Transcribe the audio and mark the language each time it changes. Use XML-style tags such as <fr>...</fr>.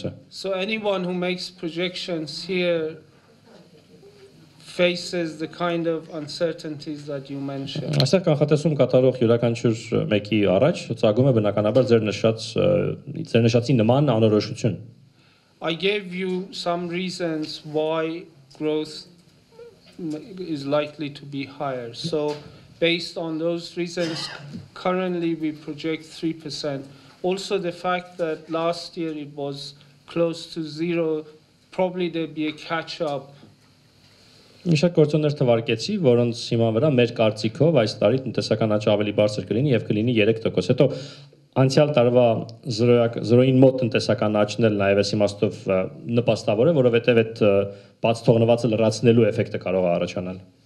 <en>So anyone who makes projections here faces the kind of uncertainties that you mentioned.</en> <hy>Այստեղ կանխատեսում կատարող յուրաքանչյուր մեկի առաջ ծագում է բնականաբար ձեր նշածի նման անորոշություն.</hy> <en>I gave you some reasons why growth is likely to be higher. So based on those reasons, currently we project 3%. Also the fact that last year it was close to zero, probably there'll be a catch-up.</en> <hy>Միշտ գործոններ թվարկեցի, որոնց հիման վրա մեր կարծիքով այս տարի տնտեսական աճը ավելի բարձր կլինի եւ կլինի 3%։ Հետո անցյալ տարվա 0-ին մոտ տնտեսական աճն էլ նաեւ այս իմաստով նպաստավոր է, որովհետեւ այդ բաց թողնվածը լրացնելու էֆեկտը կարող է առաջանալ։</hy>